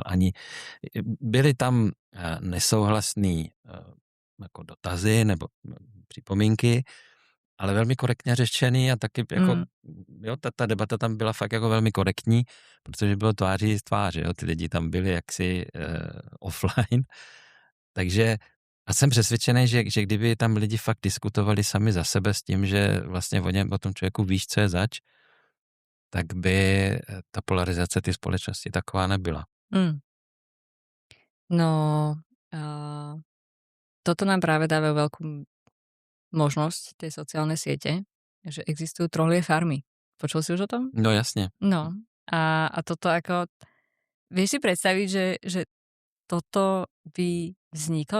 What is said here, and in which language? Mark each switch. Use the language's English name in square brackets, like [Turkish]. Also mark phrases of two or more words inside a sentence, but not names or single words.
[Czech] Byly tam nesouhlasný jako dotazy nebo připomínky, ale velmi korektně řečený a taky jako, jo, ta debata tam byla fakt jako velmi korektní, protože bylo tváří z tváře, jo, ty lidi tam byli jaksi offline, takže a jsem přesvědčený, že kdyby tam lidi fakt diskutovali sami za sebe s tím, že vlastně o tom člověku víš, co je zač, tak by ta polarizace té společnosti taková nebyla. [Slovak] No, toto nám práve dáva veľkú možnosť tej sociálne siete, že existujú trolie farmy. Počul si už o tom? No jasne. No. A toto ako... Vieš si predstaviť, že toto by vzniklo?